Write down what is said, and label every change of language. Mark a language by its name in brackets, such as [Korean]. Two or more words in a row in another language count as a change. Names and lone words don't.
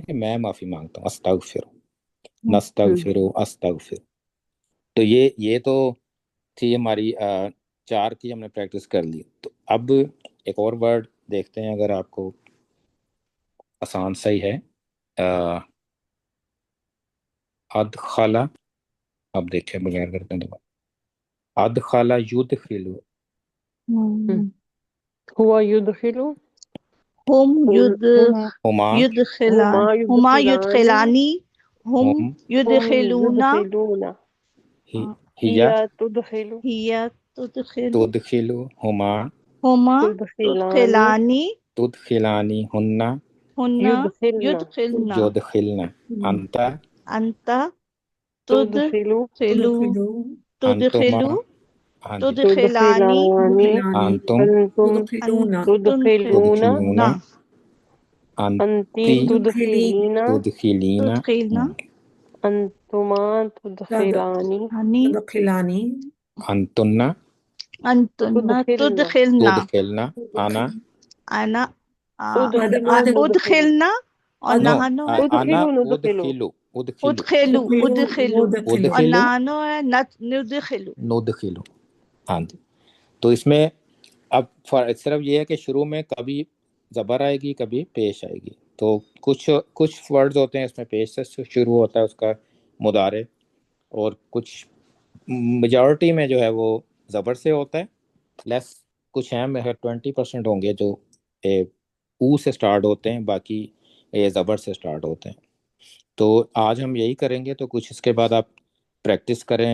[Urdu] کہ میں معافی مانگتا ہوں [Arabic] استغفر نستغفر استغفر [Urdu] تو یہ تو تھی ہماری 4 کی ہم نے پریکٹس کر لی تو اب ایک اور ورڈ دیکھتے ہیں اگر آپ کو آسان صحیح ہے ادخلا اب دیکھیں بغیر کرتے ہیں دوبارہ [Arabic] ادخلا یدخلو هو يدخل ہم ہما ہما یدخلانی ہم ہم یدخلون يدخلون ہیا هي تدخل ہیا تدخل تدخلو ہما ہما تدخلان تدخلانی تدخلانی ہننا ہننا يدخلن یدخلنا یدخلنا انتا انت تدخل تدخلو انتما تدخلو [Urdu] ہاں جی [Arabic] تدخلانی انتم أنتم تدخلون تدخلونا أنت انتی تدخلين تدخلینا تدخلنا أنتما تدخلان ہنی انتنا انتنا تدخلن تدخلنا تدخلنا انا انا أدخلنا ادخلنا اور نو نحنو ہے انا ندخلو ادخلو ادخلو اور ادخلو نحنو ہے ندخلو [Urdu] ندخلو ہاں جی تو اس میں اب صرف یہ ہے کہ شروع میں کبھی زبر آئے گی کبھی پیش آئے گی تو کچھ ورڈز ہوتے ہیں اس میں پیش سے شروع ہوتا ہے اس کا مضارع اور کچھ میجورٹی میں جو ہے وہ زبر سے ہوتا ہے لیس کچھ ہیں 20% ہوں گے جو او سے سٹارٹ ہوتے ہیں باقی زبر سے سٹارٹ ہوتے ہیں تو آج ہم یہی کریں گے، تو کچھ اس کے بعد آپ پریکٹس کریں.